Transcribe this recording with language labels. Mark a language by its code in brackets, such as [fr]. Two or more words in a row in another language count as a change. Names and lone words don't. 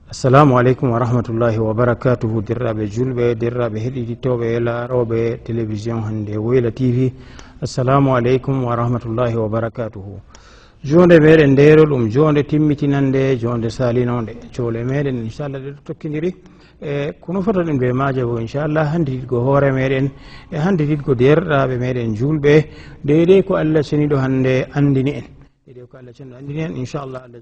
[ar] السلام عليكم ورحمة الله وبركاته [ff] dirraɓe julɓe dirraɓe heɗititoɓe laaroɓe télévision hande Woyla TV. [ar] السلام عليكم ورحمة الله وبركاته. [ff] Jonde meɗen ndero ɗum jonde timmitinande jonde salinode jole meɗen inchallah ɗe tokkidiri kono fota ɗum ɓe maje bo inchallah handititgo hoore meɗen e handititgo derɗaɓe meɗen julɓe deydey ko Allah ceniɗo hande andini en deydey ko Allah ceniɗo andini en inchallah Allah